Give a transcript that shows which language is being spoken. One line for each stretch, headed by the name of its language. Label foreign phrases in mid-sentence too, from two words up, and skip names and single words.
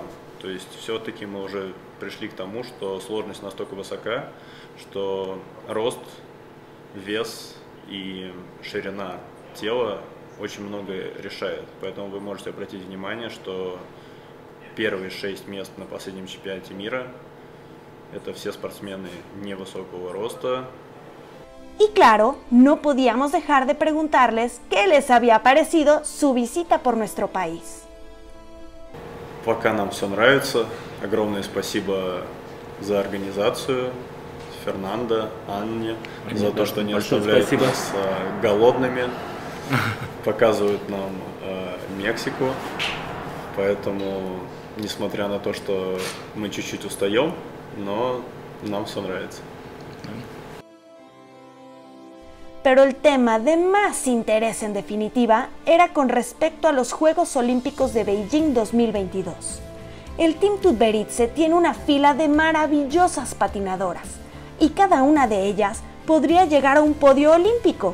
Russian: То есть все-таки мы уже пришли к тому, что сложность настолько высока, что рост, вес и ширина тела очень многое решает. Поэтому вы можете обратить внимание, что первые 6 мест на последнем чемпионате мира – это все спортсмены невысокого роста.
Spanish: Y claro, no podíamos dejar de preguntarles qué les había parecido su visita por nuestro país.
Russian: Пока нам все нравится. Огромное спасибо за организацию, Фернандо, Анне, за то, что не оставляют нас голодными, показывают нам Мексику. Поэтому, несмотря на то, что мы чуть-чуть устаем, но нам все нравится.
Spanish: Pero el tema de más interés en definitiva era con respecto a los Juegos Olímpicos de Beijing 2022. El Team Tutberidze tiene una fila de maravillosas patinadoras y cada una de ellas podría llegar a un podio olímpico.